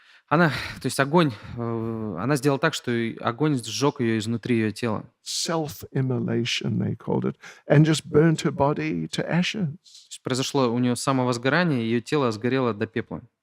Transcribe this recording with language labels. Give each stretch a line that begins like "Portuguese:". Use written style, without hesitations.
Russian: То есть огонь, она сделала так, что огонь сжег ее изнутри ее тела.
English: Self-immolation, they called it, and just burnt her body to ashes.
Russian: То есть произошло у нее самовозгорание, ее тело сгорело до пепла.